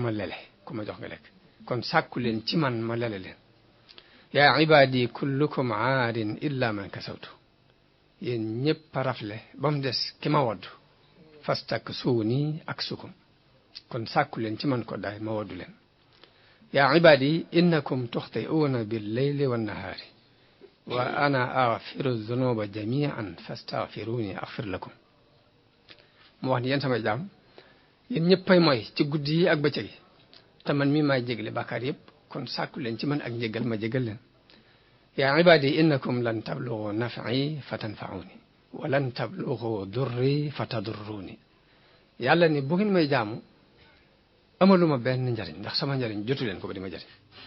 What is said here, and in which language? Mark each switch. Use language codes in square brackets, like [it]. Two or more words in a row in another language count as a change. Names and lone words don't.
[wo] ma lele ku ma jox nga lekk kon sàkku leen ci man ma lele leen [ar] يا عبادي كلكم عار إلا من كسوته [wo] yéen ñëpp a rafle ba mu des ki ma waddu [ar] فاستكسوني أكسكم [wo] kon sàkku leen ci man ko daay ma waddu leen [ar] يا عبادي إنكم تخطئون بالليل والنهار وأنا أغفر الذنوب جميعا فاستغفروني أغفر لكم [wo] mu wax ni yéen samay jaam yéen ñëppay mooy ci guddi yi ak bëccëg yi te man mii maay jégle bàkkaar yëpp kon sàkku leen ci man ak njégal ma jégal leen [ar] يا عبادي إنكم لن تبلغوا نفعي فتنفعوني ولن تبلغوا ضري فتضروني [wo] yàlla ni bu ngeen may jaamu amaluma benn njariñ ndax sama njariñ jotu leen ko ba di ma jariñ